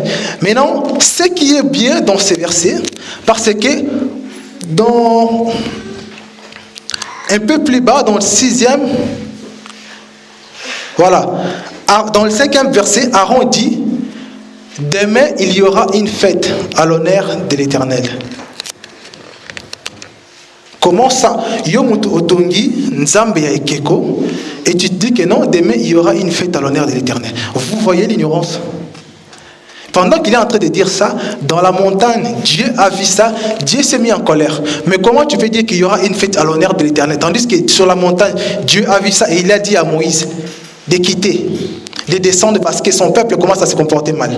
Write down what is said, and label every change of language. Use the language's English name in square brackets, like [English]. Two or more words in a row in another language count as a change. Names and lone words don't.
[French] Maintenant, ce qui est bien dans ces versets, parce que un peu plus bas, dans le 6e, voilà, dans le 5e verset, Aaron dit: demain il y aura une fête à l'honneur de l'Éternel. Comment ça? [Lingala] Yomutu otongi nzambe ya ekeko, [French] et tu te dis que non, demain il y aura une fête à l'honneur de l'Éternel. Vous voyez l'ignorance? Pendant qu'il est en train de dire ça, dans la montagne, Dieu a vu ça, Dieu s'est mis en colère. Mais comment tu peux dire qu'il y aura une fête à l'honneur de l'Éternel? Tandis que sur la montagne, Dieu a vu ça et il a dit à Moïse de quitter, de descendre parce que son peuple commence à se comporter mal.